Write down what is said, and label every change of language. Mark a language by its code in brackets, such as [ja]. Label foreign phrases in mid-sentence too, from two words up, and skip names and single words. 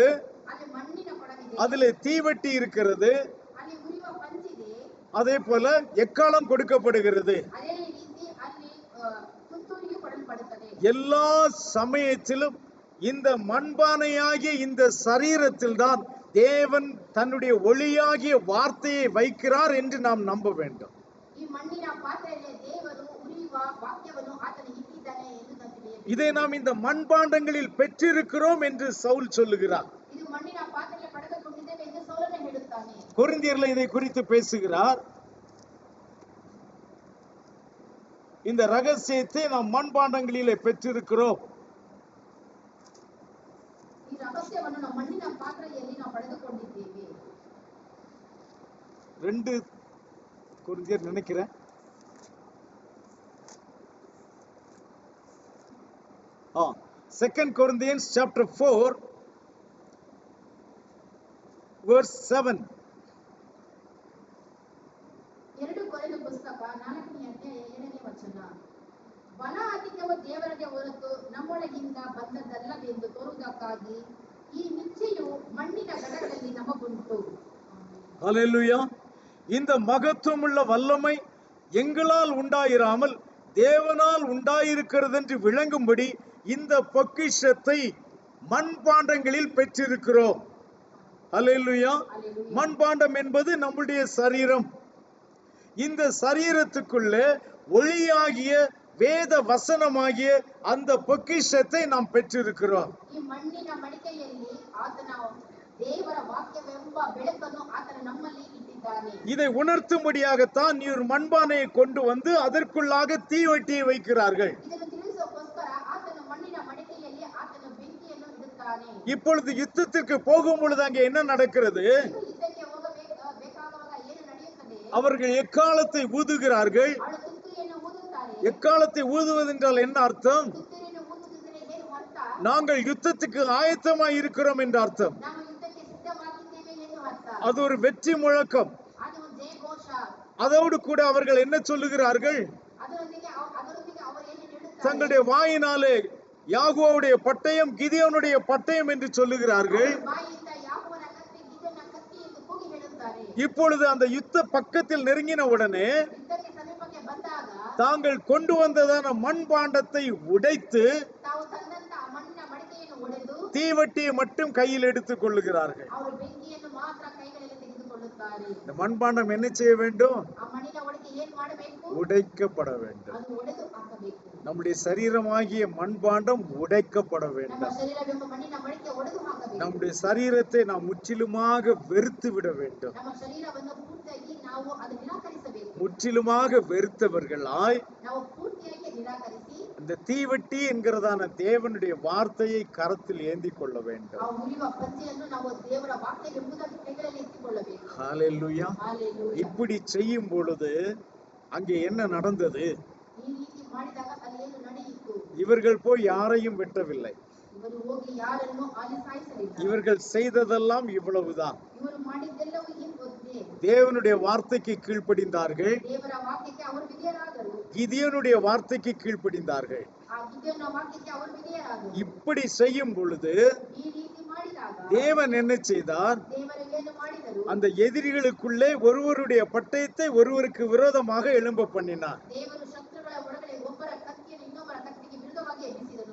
[kn] ಅಲ್ಲಿ ಮಣ್ಣಿನ ಕೊಡವಿದೆ, [ta] அதுல தீவட்டி இருக்கிறது, [kn] ಅಲ್ಲಿ ಉರಿಯುವ ಪಂಚಿದೆ, [ta] அதே போல எக்காலம் கொடுக்கப்படுகிறது. [kn] ಅದೇ ರೀತಿ ಅಲ್ಲಿ ತುತ್ತೂರಿಯು ಕೊಡಲ್ಪಡುತ್ತದೆ. [ta] எல்லா சமயத்திலும் இந்த மண்பானையாகிய இந்த சரீரத்தில் தான் தேவன் தன்னுடைய ஒளியாகிய வார்த்தையை வைக்கிறார் என்று நாம் நம்ப வேண்டும். [kn] ಈ ಮಣ್ಣಿನ ಪಾತ್ರೆಯಲ್ಲಿ ದೇವರು ಉರಿಯುವ ವಾಕ್ಯವನ್ನು ಆತನು ಇಟ್ಟಿದ್ದಾನೆ ಎಂದು ನಾವು ತಿಳಿಯಬೇಕು. [ta] இதை நாம் இந்த மண்பாண்டங்களில் பெற்றிருக்கிறோம் என்று சவுல் சொல்லுகிறார். [kn] ಇದು ಮಣ್ಣಿನ ಪಾತ್ರೆಯಲ್ಲಿ ಪಡೆದುಕೊಂಡಿದ್ದೇವೆ ಎಂದು ಸೌಲನು ಹೇಳುತ್ತಾನೆ. [ta] கொரிந்தியர்ல இதை குறித்து பேசுகிறார். இந்த ரகசியத்தை நாம் மண்பாண்டங்களிலே பெற்றிருக்கிறோம். [kn] ಈ ರಹಸ್ಯವನ್ನು ನಾವು ಮಣ್ಣಿನ ಪಾತ್ರೆಯಲ್ಲಿ ನಾವು ಪಡೆದುಕೊಂಡಿದ್ದೇವೆ. [ta] 2 கொரிந்தியர் நினைக்கிறேன். [en] 2 Corinthians chapter 4 verse 7. [kn] 2 ಕೊರಿಂಥ ಪುಸ್ತಕ 4ನೇ ಅಧ್ಯಾಯ 7ನೇ ವಚನ. ಬಲ ಅಧಿಕವು ದೇವರಿಗೆ ಹೊರತು ನಮ್ಮೊಳಗಿಂದ ಬಂದದ್ದಲ್ಲವೆಂದು ತೋರುವುದಕ್ಕಾಗಿ ಈ ನಿಶ್ಚಯವು [ta] மண்ணின கடல்களில் நமக்குண்டு. ஹல்லேலூயா. இந்த மகத்துவமுள்ள வல்லமை எங்களால் உண்டாயிராமல் தேவனால் உண்டாயிருக்கிறது என்று விளங்கும்படி இந்த பொக்கிஷத்தை மண்பாண்டங்களில் பெற்றிருக்கிறோம். அல்லேலூயா. [en] Hallelujah. [ta] மண்பாண்டம் என்பது நம்முடைய சரீரம். இந்த சரீரத்துக்குள்ளே ஒளியாகிய வேத வசனமாகிய அந்த பொக்கிஷத்தை நாம் பெற்றிருக்கிறோம். [kn] ಈ ಮಣ್ಣಿನ ಮಡಿಕೆಯಲ್ಲಿ ಆತನ ದೇವರ ವಾಕ್ಯವೆಂಬ ಬೆಳಕನ್ನು ಆತನ ನಮ್ಮಲ್ಲಿ ಇಟ್ಟಿದ್ದಾನೆ. [ta] இதை உணர்த்தும்படியாகத்தான் நீர் மண்பானையை கொண்டு வந்து அதற்குள்ளாக தீவெட்டியை வைக்கிறார்கள். [kn] ಇದನ್ನು ತಿಳಿಸೋಕೋಸ್ಕರ ಆತನ ಮಣ್ಣಿನ ಮಡಿಕೆಯಲ್ಲಿ ಆತನ ಬೆಂಕಿಯನ್ನು ಇಡುತ್ತಾನೆ. [ta] இப்பொழுது யுத்தத்திற்கு போகும் பொழுது அங்கே என்ன நடக்கிறது? [kn] ಯುದ್ಧಕ್ಕೆ ಬೇಕಾಗುವಾಗ ಏನು ನಡೆಯುತ್ತದೆ? [ta] அவர்கள் எக்காலத்தை ஊதுகிறார்கள். [kn] ಅವಳು ತುತ್ತೂರಿಯನ್ನು ಊದುತ್ತಾರೆ. [ta] எக்காலத்தை ஊதுவதென்றால் என்ன அர்த்தம்? [kn] ತುತ್ತೂರಿಯನ್ನು ಊದುತ್ತಿದ್ದರೆ ಏನು ಅರ್ಥ? [ta] நாங்கள் யுத்தத்துக்கு ஆயத்தமாய் இருக்கிறோம் என்ற அர்த்தம். [kn] ನಾವು ಯುದ್ಧಕ್ಕೆ ಸಿದ್ಧವಾಗಿದ್ದೇವೆ ಎಂದು ಅರ್ಥ. [ta] அது ஒரு வெற்றி முழக்கம். [kn] ಅದು ಒಂದು ಜಯ ಘೋಷ. [ta] அதோடு கூட அவர்கள் என்ன சொல்லுகிறார்கள்? [kn] ಅದರೊಂದಿಗೆ ಅವರು ಏನು ಹೇಳುತ್ತಾರೆ? [ta] தங்களுடைய வாயினாலே யாகோவுடைய பட்டயம் கிதியோனுடைய பட்டயம் என்று சொல்லுகிறார்கள். [kn] ಬಾಯಿಯಿಂದ ಯಾಕೋಬನ ಕತ್ತಿ ಗಿದೋನನ ಕತ್ತಿ ಎಂದು ಕೂಗಿ ಹೇಳುತ್ತಾರೆ. [ta] இப்பொழுது அந்த யுத்த பக்கத்தில் நெருங்கின உடனே [kn] ಯುದ್ಧಕ್ಕೆ ಸಮೀಪಕ್ಕೆ ಬಂದಾಗ [ta] தாங்கள் கொண்டு வந்ததான மண்பாண்டத்தை உடைத்து [kn] ತಾವು ತಂದಂತ ಆ ಮಣ್ಣಿನ ಮಡಿಕೆಯನ್ನು ಒಡೆದು [ta] தீவட்டியை மட்டும் கையில் எடுத்துக் கொள்ளுகிறார்கள். [kn] ಅವರು ಬೆಂಕಿಯನ್ನು ಮಾತ್ರ ಕೈಗಳಲ್ಲಿ ತೆಗೆದುಕೊಳ್ಳುತ್ತಾರೆ. [ta] இந்த மண்பாண்டம் என்ன செய்ய வேண்டும்? [kn] ಆ ಮಣ್ಣಿನ ಒಳಗೆ ಏನ್ ಮಾಡಬೇಕು? [ta] உடைக்கப்பட வேண்டும். [kn] ಅದು ಒಡೆದು ಹಾಕಬೇಕು. [ta] நம்முடைய சரீரமாகிய மண்பாண்டம் உடைக்கப்பட [kn] ನಮ್ಮ [ta] வேண்டும். [kn] ಶರೀರವೆಂಬ ಮಣ್ಣಿನ ಮಡಿಕೆ ಒಡೆದು ಹಾಕಬೇಕು. [ta] நம்முடைய சரீரத்தை நாம் முற்றிலுமாக வெறுத்து விட வேண்டும். [kn] ನಮ್ಮ ಶರೀರವನ್ನು ಪೂರ್ತಿಯಾಗಿ ನಾವು ಅದು ನಿರಾಕರಿಸಬೇಕು. [ta] முற்றிலுமாக வெறுத்தவர்களாய் [kn] ನಾವು ಪೂರ್ತಿಯಾಗಿ ನಿರಾಕರಿಸಿ [ta] இந்த தீவட்டி என்கிறதான தேவனுடைய வார்த்தையை கரத்தில் ஏந்தி கொள்ள வேண்டும். [kn] ಆ ಉರಿಯುವ ಪಂಚೆಯನ್ನು ನಾವು ದೇವರ ವಾಕ್ಯವೆಂಬುದಾಗಿ ಕೈಗಳಲ್ಲಿ ಎತ್ತಿಕೊಳ್ಳಬೇಕು. [en] ஹalleluya. Hallelujah. [ta] இப்படி செய்யும் பொழுது அங்கே என்ன நடந்தது? [kn] ಈ ರೀತಿ ಮಾಡಿದಾಗ ಅಲ್ಲಿ ಏನು ನಡೆಯಿತು? [ta] இவர்கள் போய் யாரையும் வெட்டவில்லை. [kn] ಇವರು ಹೋಗಿ ಯಾರನ್ನು ಅಲ್ಲಿ ಸಾಯಿಸಲಿಲ್ಲ. [ta] இவர்கள் செய்ததெல்லாம் இவ்வளவுதான். [kn] ಇವರು ಮಾಡಿದ್ದೆಲ್ಲವೂ ಒಂದೇ. [ta] தேவனுடைய வார்த்தைக்கு கீழ்ப்படிந்தார்கள். [kn] ದೇವರ ವಾಕ್ಯಕ್ಕೆ ಅವರು ವಿಧೇಯರಾದರು. [ta] கிதியோனுடைய வார்த்தைக்கு கீழ்ப்படிந்தார்கள். [kn] ಆ ಗಿದ್ಯೋನನ ವಾಕ್ಯಕ್ಕೆ ಅವರು ವಿಧೇಯರಾದರು. [ta] இப்படி செய்யும் பொழுது [kn] ಈ ರೀತಿ ಮಾಡಿದಾಗ [ta] தேவன் என்ன செய்தார்? [kn] ದೇವರು ಏನು ಮಾಡಿದರು? [ta] அந்த எதிரிகளுக்குள்ளே ஒருவருடைய பட்டயத்தை ஒருவருக்கு விரோதமாக எழும்ப பண்ணினார். [kn] ದೇವರು ಶತ್ರುಗಳ ಒಳಗಡೆ ಒಬ್ಬರ ಕತ್ತಿಯನ್ನು ಇನ್ನೊಬ್ಬರ ಕತ್ತಿಗೆ ವಿರುದ್ಧವಾಗಿ ಎಬ್ಬಿಸಿದನು.